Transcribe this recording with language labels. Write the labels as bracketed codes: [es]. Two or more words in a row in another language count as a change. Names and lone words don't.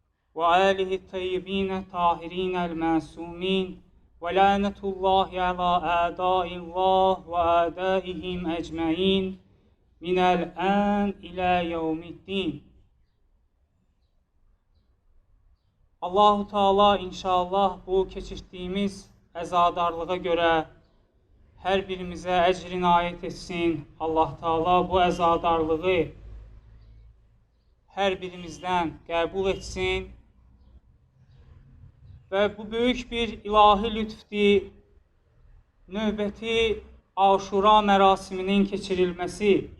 [ar] وآله الطيبين الطاهرين المعصومين ولعنة الله على أعداء الله وأعدائهم أجمعين من الآن إلى يوم الدين. [az] Allah-u Teala inşallah bu keçirdiyimiz əzadarlığa görə hər birimizə əcr inayət etsin. Allah Teala bu əzadarlığı hər birimizdən qəbul etsin və bu böyük bir ilahi lütfdir, növbəti Aşura mərasiminin keçirilməsi.